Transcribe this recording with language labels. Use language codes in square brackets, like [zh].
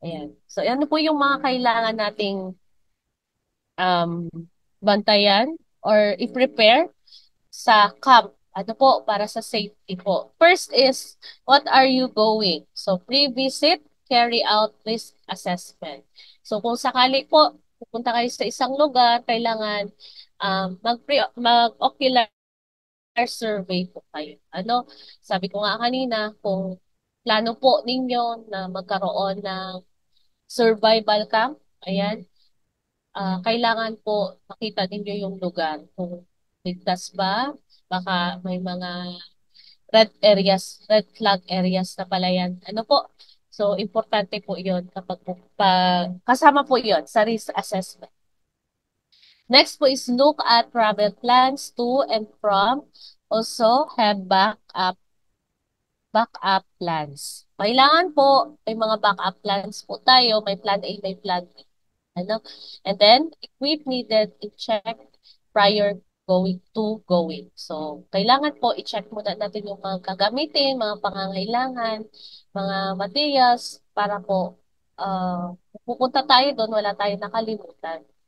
[tl] Ayan. So, ano po yung mga kailangan nating um, bantayan or i-prepare sa camp. Ano po, para sa safety po. [en] First is, what are you going? So, pre-visit, carry out risk assessment. [tl] So, kung sakali po, pupunta kayo sa isang lugar, kailangan mag-ocular survey po kayo. Sabi ko nga kanina, kung plano po ninyo na magkaroon ng survival camp, ayan, kailangan po makita ninyo yung lugar. Kung ligtas ba, baka may mga red flag areas na pala yan. Ano po? So, importante po yun kasama po yun sa risk assessment. [en] Next [tl] po [en] is look at travel plans to and from. Also, have backup plans. [tl] Kailangan po, may mga backup plans po tayo. May plan A, may plan B. Ano? [en] And then, equip needed i-check prior going. [tl] So, kailangan po i-check muna natin yung mga gagamitin, mga pangangailangan, mga materials, para po kung pupunta tayo doon, wala tayong nakalimutan.